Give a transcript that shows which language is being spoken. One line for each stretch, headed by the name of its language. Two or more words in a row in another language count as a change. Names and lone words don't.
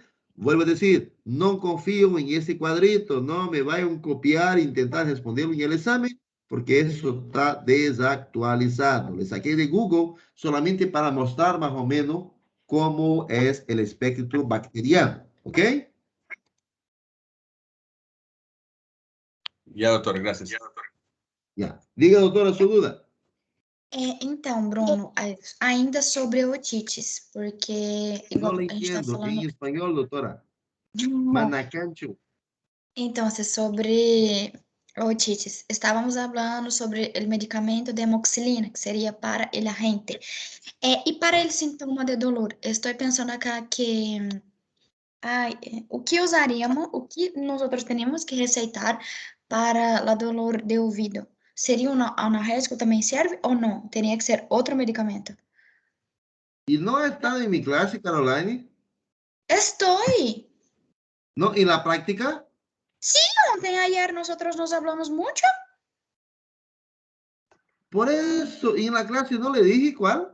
Spanish: Vuelvo a decir, no confío en ese cuadrito, no me vayan a copiar e intentar responderlo en el examen, porque eso está desactualizado. Le saqué de Google solamente para mostrar más o menos cómo es el espectro bacteriano, ¿ok? Ya, doctor, gracias. Ya. Diga, doctora, su duda.
Portuguese: Então, Bruno, ainda sobre otites, porque
Spanish: No igual le
Portuguese: a gente está
Spanish: entiendo.
Portuguese: falando.
Spanish: En español, doctora. Manacancho. Entonces, sobre otites,
Portuguese: estávamos
Spanish: hablando sobre
Portuguese: o medicamento de amoxicilina, que seria
Spanish: para el agente.
Portuguese: E
Spanish: para el
Portuguese: sintoma de dolor, estou pensando acá que o que usaríamos, o que nós teríamos que receitar para o dolor de ouvido? Seria um analgésico também serve ou não? Teria que ser outro medicamento?
Spanish: ¿Y no está en mi clase, Caroline?
Portuguese: Estou!
Spanish: ¿No? ¿En la práctica? Sí, ayer nosotros nos hablamos mucho. Por eso, en la clase no le dije cuál.